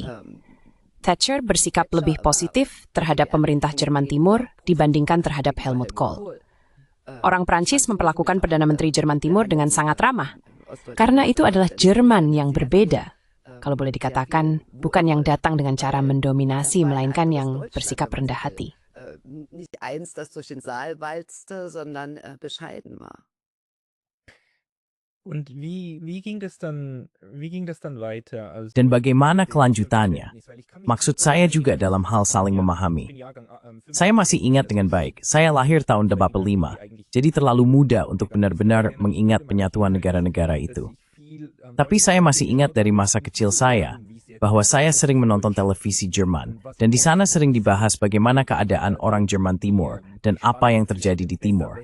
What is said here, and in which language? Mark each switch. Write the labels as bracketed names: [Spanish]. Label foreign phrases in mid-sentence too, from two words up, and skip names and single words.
[Indonesian] Thatcher bersikap lebih positif terhadap pemerintah Jerman Timur dibandingkan terhadap Helmut Kohl. Orang Prancis memperlakukan Perdana Menteri Jerman Timur dengan sangat ramah, karena itu adalah Jerman yang berbeda. Kalau boleh dikatakan, bukan yang datang dengan cara mendominasi, melainkan yang bersikap rendah hati. [German] Und wie ging das dann weiter? Also, [Indonesian] Dan bagaimana kelanjutannya? Maksud saya juga dalam hal saling memahami. Saya masih ingat dengan baik, saya lahir tahun 85, jadi terlalu muda untuk benar-benar mengingat penyatuan negara-negara itu. Tapi saya masih ingat dari masa kecil saya, bahwa saya sering menonton televisi Jerman, dan di sana sering dibahas bagaimana keadaan orang Jerman Timur, dan apa yang terjadi di Timur.